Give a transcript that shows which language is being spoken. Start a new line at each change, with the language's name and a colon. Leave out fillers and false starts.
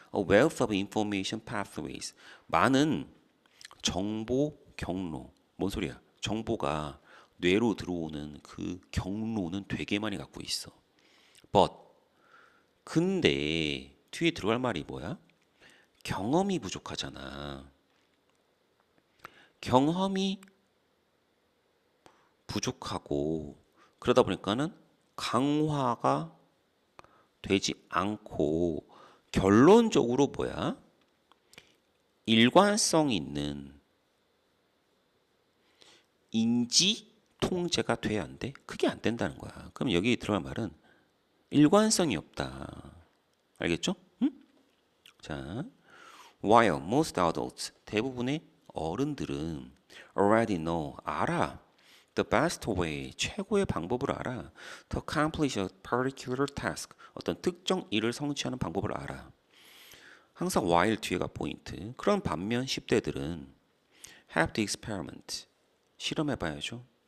English: A wealth of information pathways.
Korean: 많은 정보 경로. 뭔 소리야? 정보가 뇌로 들어오는 그 경로는 되게 많이 갖고 있어.
English: But
Korean: 근데 뒤에 들어갈 말이 뭐야? 경험이 부족하잖아. 경험이 부족하고 그러다 보니까는 강화가 되지 않고 결론적으로 뭐야? 일관성 있는 인지 통제가 돼야 안 돼? 그게 안 된다는 거야. 그럼 여기 들어갈 말은 일관성이 없다. 알겠죠? 자,
English: while most adults,
Korean: 대부분의 어른들은
English: already know,
Korean: 알아.
English: The best way,
Korean: 최고의 방법을 알아.
English: To accomplish a particular task,
Korean: 어떤 특정 일을 성취하는 방법을 알아. 항상 while 뒤에가 포인트. 그런 반면 10대들은
English: have to experiment,
Korean: 실험해봐야죠.